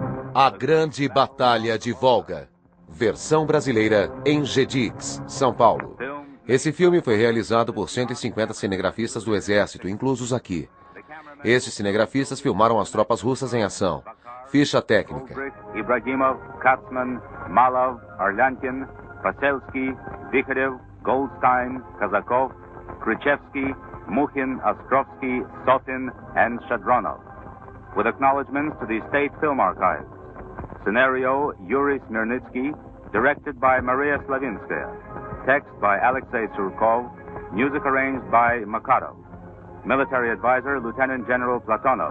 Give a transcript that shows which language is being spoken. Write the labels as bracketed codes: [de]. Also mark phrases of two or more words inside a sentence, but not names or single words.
[pt] A Grande Batalha de Volga. Versão brasileira em Gedix, São Paulo. Esse filme foi realizado por 150 cinegrafistas do Exército, inclusos aqui. Estes cinegrafistas filmaram as tropas russas em ação. Ficha técnica. Ibragimov, Katzman, Malov, Arlyankin, Paselsky, Vikharev, Goldstein, Kazakov, Khrushchevsky, Mukhin, Ostrovsky, Sotin, [en] and Shadronov. With acknowledgments to the State Film Archives. Scenario, Yuri Smirnitsky, directed by Maria Slavinskaya. Text by Alexei Surkov, music arranged by Makarov. Military advisor, Lieutenant General Platonov.